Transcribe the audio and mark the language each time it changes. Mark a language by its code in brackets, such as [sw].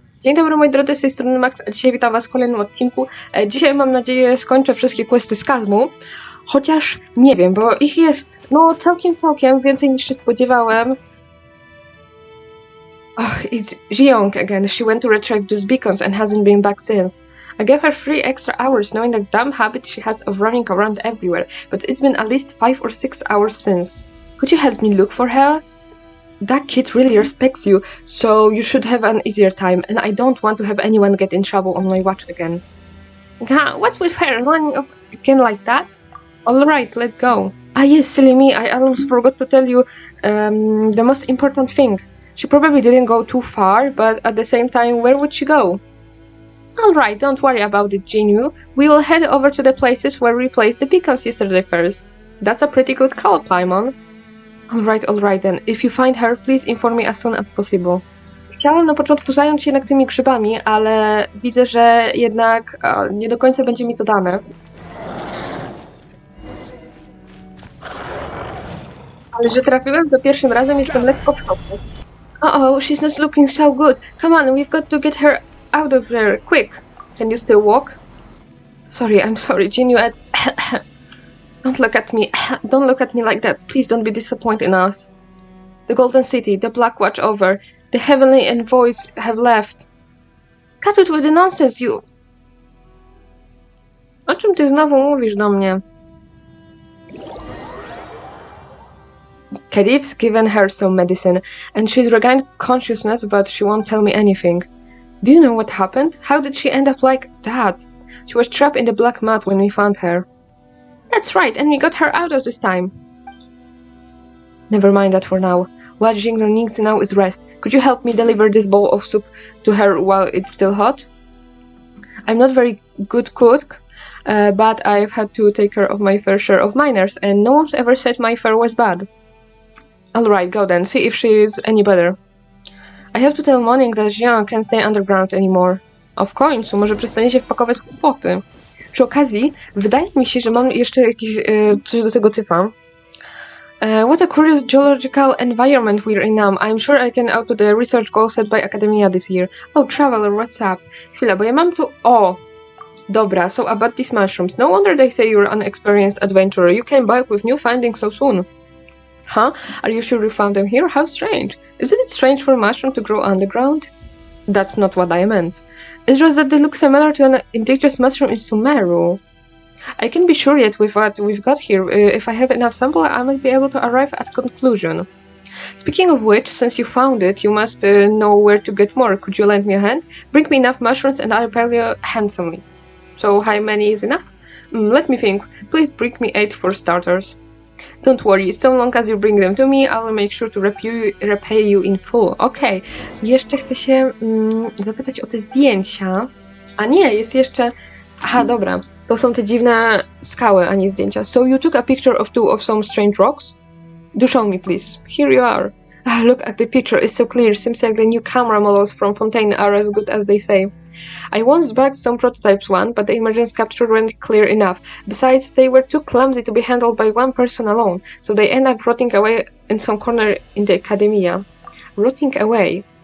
[pl] Dzień dobry moi drodzy, z tej strony Max, a dzisiaj witam was w kolejnym odcinku. Dzisiaj mam nadzieję skończę wszystkie questy z Kazmu, chociaż nie wiem, bo ich jest całkiem więcej niż się spodziewałem. [en] It's Jiyoung again. She went to retrieve those beacons and hasn't been back since. I gave her 3 extra hours knowing the dumb habit she has of running around everywhere, but it's been at least 5 or 6 hours since. Could you help me look for her? That kid really respects you, so you should have an easier time, and I don't want to have anyone get in trouble on my watch again. What's with her running off again like that? Alright, let's go. Ah yes, silly me, I almost forgot to tell you the most important thing. She probably didn't go too far, but at the same time, where would she go? Alright, don't worry about it, Jinyu. We will head over to the places where we placed the beacons yesterday first. That's a pretty good call, Paimon. Alright then. If you find her, please inform me as soon as possible. [pl] Chciałam na początku zająć się jednak tymi grzybami, ale widzę, że jednak nie do końca będzie mi to dane. Ale że trafiłem za pierwszym razem, jestem lekko w szoku. [en] Oh, she's not looking so good. Come on, we've got to get her out of there, quick. Can you still walk? I'm sorry, Jinyu. Don't look at me like that. Please don't be disappointed in us. The Golden City, the Black Watch over, the Heavenly Envoys have left. Cut it with the nonsense, you... [pl] O czym ty znowu mówisz do mnie? [en] Khadiv's given her some medicine, and she's regained consciousness, but she won't tell me anything. Do you know what happened? How did she end up like that? She was trapped in the black mud when we found her. That's right, and we got her out of this time. Never mind that for now. What Jingle needs now is rest. Could you help me deliver this bowl of soup to her while it's still hot? I'm not very good cook, but I've had to take care of my fair share of miners, and no one's ever said my fare was bad. Alright, go then, see if she's any better. I have to tell Morning that Jiyoung can't stay underground anymore. [pl] W końcu, może przestanie się wpakować w kłopoty. Przy okazji, wydaje mi się, że mam jeszcze jakieś coś do tego typa. [en] What a curious geological environment we're in now. I'm sure I can outdo the research goal set by Academia this year. Oh, Traveler, what's up? [pl] Chwila, bo ja mam tu... O! Dobra, [en] so about these mushrooms. No wonder they say you're an experienced adventurer. You came back with new findings so soon. Huh? Are you sure you found them here? How strange. Isn't it strange for a mushroom to grow underground? That's not what I meant. It's just that they look similar to an indigenous mushroom in Sumeru. I can't be sure yet with what we've got here. If I have enough sample, I might be able to arrive at conclusion. Speaking of which, since you found it, you must know where to get more. Could you lend me a hand? Bring me enough mushrooms and I'll pay you handsomely. So how many is enough? Let me think. Please bring me 8 for starters. Don't worry, so long as you bring them to me, I will make sure to repay you in full. [pl] Okej, jeszcze chcę się zapytać o te zdjęcia. A nie, jest jeszcze... Aha, dobra. To są te dziwne skały, a nie zdjęcia. [en] So you took a picture of 2 of some strange rocks? Do show me, please. Here you are. Look at the picture, it's so clear. Seems like the new camera models from Fontaine are as good as they say. I once bagged some prototypes but the emergence capture weren't clear enough. Besides, they were too clumsy to be handled by one person alone, so they end up rotting away in some corner in the Academia. Rotting away?